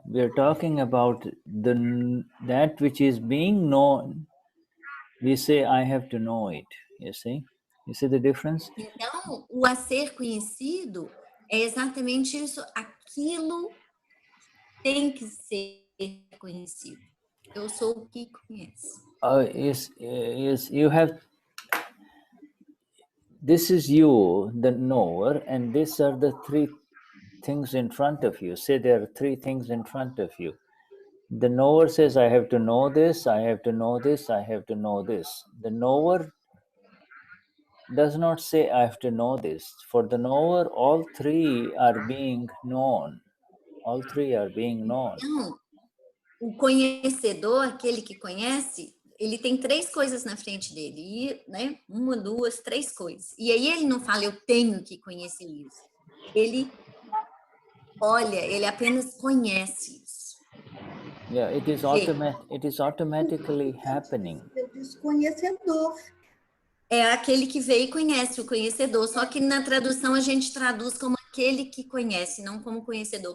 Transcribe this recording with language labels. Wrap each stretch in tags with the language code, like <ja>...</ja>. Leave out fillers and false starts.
<en>We're talking about that which is being known. We say, I have to know it. You see the difference?</en> <pt>Então, o a ser conhecido é exatamente isso. Aquilo tem que ser conhecido. Eu sou o que conhece.</pt> <en>Is you have, this is you, the knower, and these are the three things in front of you. Say there are three things in front of you. The knower says, I have to know this, I have to know this, I have to know this. The knower does not say, I have to know this. For the knower, all three are being known. All three are being known.</en> <pt>Então, o conhecedor, aquele que conhece, ele tem três coisas na frente dele, e, né? 1, 2, 3 coisas. E aí ele não fala, eu tenho que conhecer isso. Ele olha, ele apenas conhece isso.</pt> <en>Yeah, it is automatically happening.</en> <pt>O desconhecedor. É aquele que vê e conhece, o conhecedor. Só que na tradução a gente traduz como aquele que conhece, não como conhecedor.</pt>